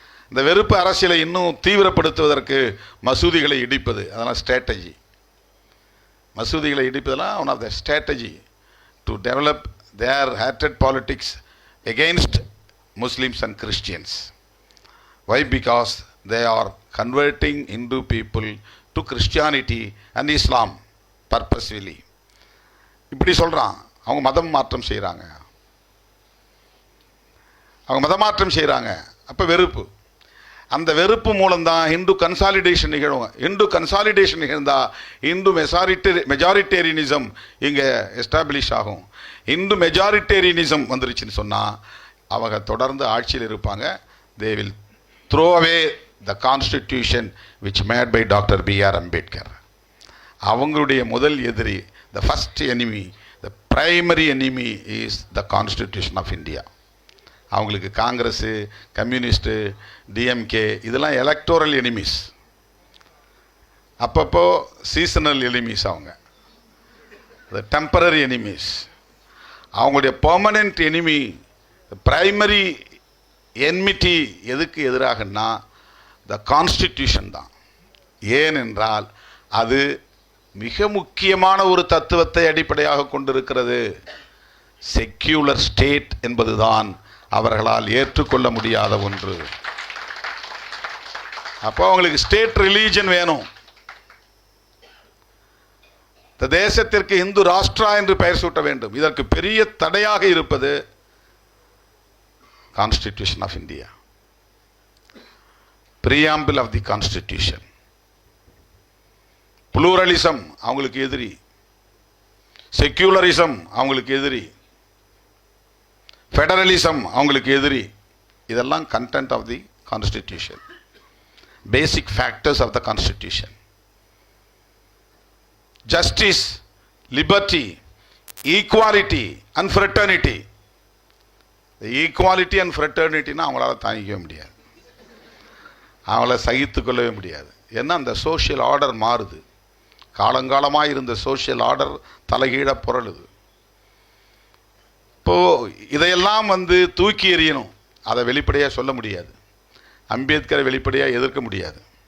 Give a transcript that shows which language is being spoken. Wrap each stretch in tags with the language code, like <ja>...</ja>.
<ta>இந்த வெறுப்பு அரசியலை இன்னும் தீவிரப்படுத்துவதற்கு மசூதிகளை இடிப்பது, அதெல்லாம் strategy. மசூதிகளை இடிப்பதெல்லாம்</ta> <en>One of the strategy to develop their hated politics against Muslims and Christians. Why? Because they are converting Hindu people to Christianity and Islam purposefully.</en> <ta>இப்படி சொல்கிறான். அவங்க மதம் மாற்றம் செய்கிறாங்க, அவங்க மதமாற்றம் செய்கிறாங்க. அப்போ வெறுப்பு, அந்த வெறுப்பு மூலம்தான் இந்து கன்சாலிடேஷன் நிகழும். இந்து கன்சாலிடேஷன் நிகழ்ந்தால் இந்து மெஜாரிட்டேரியனிசம் இங்கே எஸ்டாப்ளிஷ் ஆகும். இந்து மெஜாரிட்டேரியனிசம் வந்துருச்சுன்னு சொன்னால் அவங்க தொடர்ந்து ஆட்சியில் இருப்பாங்க.</ta> <en>they will throw away the constitution which made by Dr. B.R. Ambedkar.</en> <ta>அவங்களுடைய முதல் எதிரி,</ta> <en>the first enemy, the primary enemy is the Constitution of India.</en> <ta>அவங்களுக்கு காங்கிரஸ், கம்யூனிஸ்ட்டு, டிஎம்கே இதெல்லாம் எலக்டோரல் எனிமீஸ், அப்பப்போ சீசனல் எனிமீஸ். அவங்க டெம்பரரி எனிமீஸ். அவங்களுடைய permanent enemy, primary enmity எதுக்கு எதிராகனா த constitution தான். ஏனென்றால் அது மிக முக்கியமான ஒரு தத்துவத்தை அடிப்படையாக கொண்டிருக்கிறது. செக்யூலர் ஸ்டேட் என்பதுதான் அவர்களால் ஏற்றுக்கொள்ள முடியாத ஒன்று. அப்போ அவங்களுக்கு ஸ்டேட் ரிலீஜன் வேணும். இந்த தேசத்திற்கு இந்து ராஷ்டிரா என்று பெயர் சூட்ட வேண்டும். இதற்கு பெரிய தடையாக இருப்பது</ta> <en>Constitution of India, preamble of the Constitution.</en> <ta>Pluralism அவங்களுக்கு எதிரி, செக்யூலரிசம் அவங்களுக்கு எதிரி, ஃபெடரலிசம் அவங்களுக்கு எதிரி. இதெல்லாம்</ta> <en>content of the Constitution, basic factors of the Constitution. Justice, liberty, equality and fraternity.</en> <ta>Equality and ஃப்ரெட்டர்னிட்டின்னா அவங்களால தாங்கிக்கவே முடியாது, அவங்கள சகித்து கொள்ளவே முடியாது. ஏன்னா அந்த சோஷியல் ஆர்டர் மாறுது. காலங்காலமாக இருந்த சோஷியல் ஆர்டர் தலைகீழ புரளுது. இப்போது இதையெல்லாம் வந்து தூக்கி எறியணும். அதை வெளிப்படையாக சொல்ல முடியாது, அம்பேத்கரை வெளிப்படையாக எதிர்க்க முடியாது.</ta>